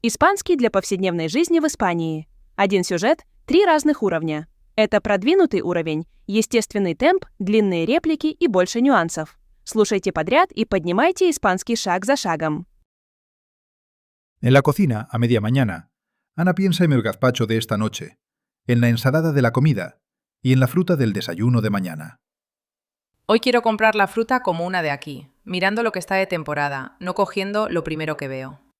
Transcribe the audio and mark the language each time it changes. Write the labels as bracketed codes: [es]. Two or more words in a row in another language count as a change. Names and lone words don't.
[ru] Испанский для повседневной жизни в Испании. Один сюжет, 3 разных уровня. Это продвинутый уровень, естественный темп, длинные реплики и больше нюансов. Слушайте подряд и поднимайте испанский шаг за шагом. [es] En la cocina, a media mañana, Ana piensa en el gazpacho de esta noche, en la ensalada de la comida y en la fruta del desayuno de mañana. Hoy quiero comprar la fruta como una de aquí, mirando lo que está de temporada, no cogiendo lo primero que veo.